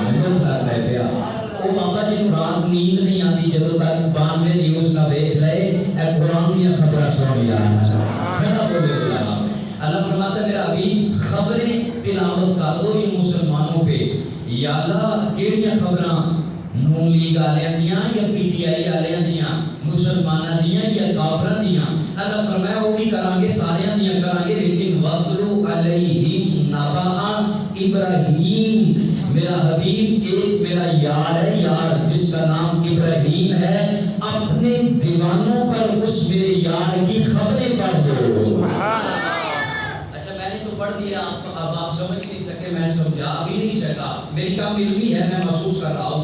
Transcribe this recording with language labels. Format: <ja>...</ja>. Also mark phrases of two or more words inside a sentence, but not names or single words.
<ur>مجھے لگتا ہے پیا وہ بابا جی کو رات نیند نہیں آتی</ur> <pa>جدوں تک 92 نیوز نہ دیکھ لے، اے قرآن دیا خبراں سن یار.</pa> <ur>کیا بول رہے ہو یار؟ اللہ فرماتا ہے میرا حبیب خبریں تلاوت کر دو ان مسلمانوں پہ.</ur> <pa>یا اللہ کیڑیاں خبراں؟ نون لیگ والیاں دیاں یا پی ٹی آئی والیاں دیاں، مسلماناں دیاں یا کافراں دیاں؟ اللہ فرمایا وہ بھی کران گے، ساریاں دیاں کران گے، لیکن</pa> <ar>وَاتْلُ عَلَيْهِمْ نَبَأَ</ar> <pa>ابراہیم.</pa> <ur>میرا حبیب ایک میرا یار ہے، یار جس کا نام ابراہیم ہے، اپنے دیوانوں پر اس میرے یار کی خبریں پڑھ دو. سبحان اللہ. پڑھ دیا، اب آپ سمجھ نہیں سکے، میں سمجھا بھی نہیں سکا، میری کام علمی ہے، میں محسوس کر رہا ہوں.</ur>